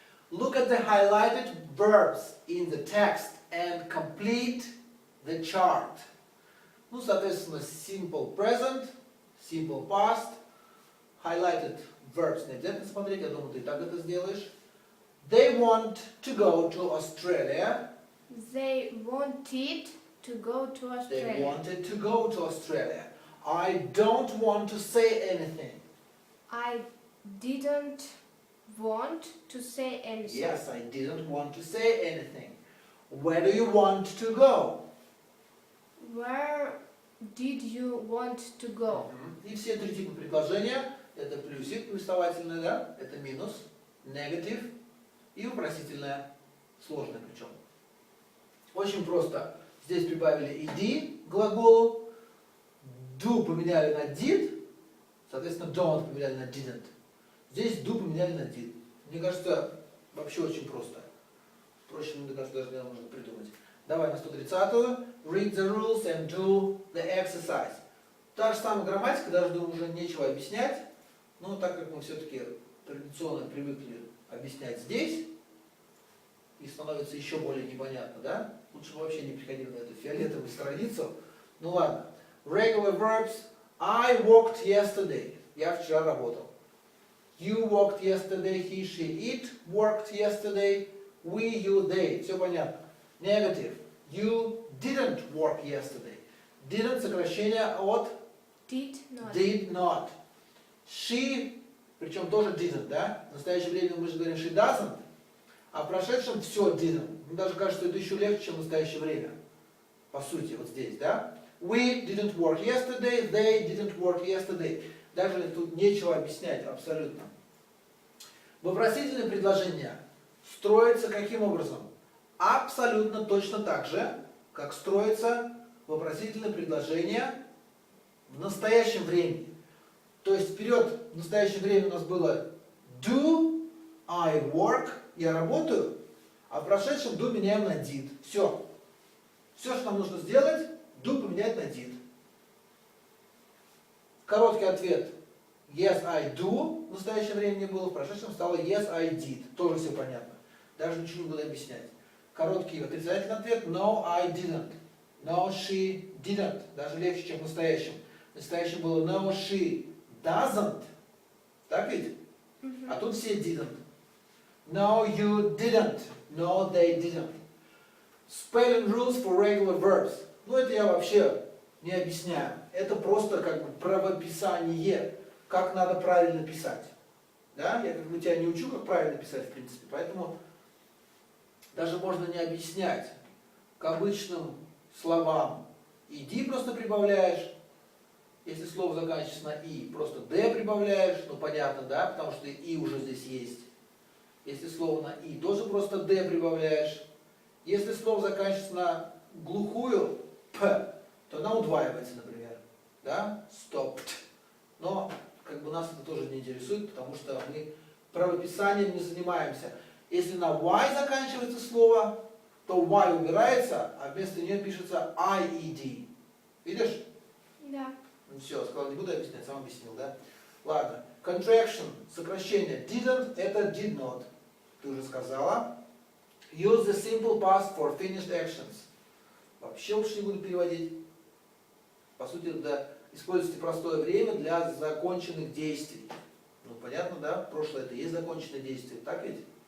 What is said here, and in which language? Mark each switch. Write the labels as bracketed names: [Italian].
[English] Look at the highlighted verbs in the text and complete the chart. [Russian] Ну, соответственно, [English] simple present, simple past, highlighted verbs [Russian] не обязательно смотреть, я думаю, ты и так это сделаешь. [English] They want to go to Australia. They wanted to go to They Australia. wanted to go to Australia. I don't want to say anything. I didn't want to say anything. Yes, I didn't want to say anything. Where do you want to go? Where did you want to go? [Russian] И все три типа предложения, это плюсик, повествовательное, да, это минус, негатив и вопросительное, сложное причем. Очень просто. Здесь прибавили ed к глаголу, do поменяли на did, соответственно don't поменяли на didn't. Здесь do поменяли на did. Мне кажется, вообще очень просто. Впрочем, мне кажется, даже можно придумать. Давай на 130-ю. Read the rules and do the exercise. Та же самая грамматика, даже думаю, уже нечего объяснять. Но так как мы все-таки традиционно привыкли объяснять здесь, и становится еще более непонятно, да? Лучше бы вообще не приходили на эту фиолетовую страницу. Ну ладно. [English] Regular verbs. I worked yesterday. [Russian] Я вчера работал. [English] You worked yesterday. He, she, it worked yesterday. We, you, they. [Russian] Все понятно. [English] Negative. You didn't work yesterday. [Russian] Didn't сокращение от [English] Did not. did not. [Russian] She, причем тоже didn't, да? В настоящее время мы же говорим [English] she doesn't, [Russian] а в прошедшем все didn't. Мне даже кажется, что это еще легче, чем в настоящее время. По сути, вот здесь, да? [English] We didn't work yesterday, they didn't work yesterday. [Russian] Даже тут нечего объяснять абсолютно. Вопросительные предложения строятся каким образом? Абсолютно точно так же, как строится вопросительное предложение в настоящем времени. То есть вперед в настоящее время у нас было [English] do I work, [Russian] я работаю, а в прошедшем do меняем на did. Все. Все, что нам нужно сделать, do поменять на did. Короткий ответ [English] yes I do [Russian] в настоящем времени было, в прошедшем стало [English] yes I did. [Russian] Тоже все понятно. Даже ничего не буду объяснять. Короткий отрицательный ответ [English] no I didn't. No she didn't. [Russian] Даже легче, чем в настоящем. В настоящем было [English] no she doesn't. [Russian] Так ведь? А тут все didn't. [English] No you didn't. No they didn't. Spelling rules for regular verbs. [Russian] Ну это я вообще не объясняю. Это просто как бы правописание. Как надо правильно писать. Да? Я как бы тебя не учу, как правильно писать в принципе. Поэтому даже можно не объяснять. К обычным словам иди просто прибавляешь. Если слово заканчивается на и, просто д прибавляешь. Ну понятно, да? Потому что и уже здесь есть. Если слово на и, тоже просто д прибавляешь. Если слово заканчивается на глухую п, то она удваивается, например. Да? Stopped. Но как бы нас это тоже не интересует, потому что мы правописанием не занимаемся. Если на y заканчивается слово, то y убирается, а вместо нее пишется ied. Видишь? Да. Ну все, сказал, не буду объяснять, сам объяснил, да? Ладно. Contraction, сокращение. Didn't это did not. Ты уже сказала. [English] Use the simple past for finished actions. [Russian] Вообще лучше не буду переводить. По сути, да, используйте простое время для законченных действий. Ну, понятно, да? Прошлое это и есть законченное действие, так ведь?